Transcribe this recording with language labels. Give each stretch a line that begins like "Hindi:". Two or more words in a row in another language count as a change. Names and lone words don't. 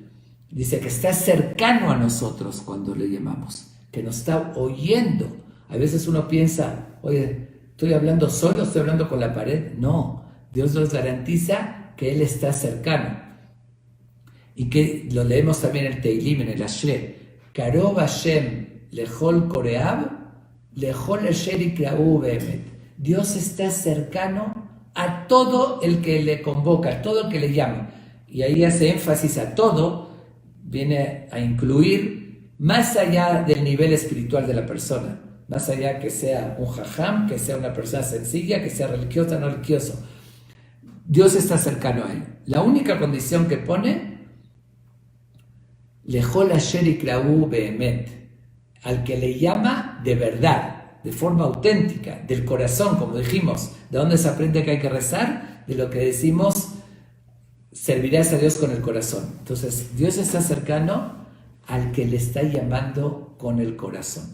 Spanish: Dice que está cercano a nosotros cuando le llamamos, que nos está oyendo. A veces uno piensa, oye, ¿estoy hablando solo? ¿Estoy hablando con la pared? No, Dios nos garantiza que Él está cercano. Y que lo leemos también en el Teilim, en el Ashrei.
Hebrew: קרוב השם לכל קוראיו, לכל אשר יקראוהו באמת.
Spanish: Dios está cercano a todo el que le convoca, a todo el que le llama. Y ahí hace énfasis a todo, viene a incluir más allá del nivel espiritual de la persona, más allá que sea un jajam, que sea una persona sencilla, que sea religiosa, no religioso. Dios está cercano a él. La única condición que pone,
Hebrew: לכל אשר יקראוהו באמת,
Spanish: al que le llama de verdad, de forma auténtica, del corazón, como dijimos. ¿De dónde se aprende que hay que rezar? De lo que decimos, servirás a Dios con el corazón. Entonces, Dios está cercano al que le está llamando con el corazón.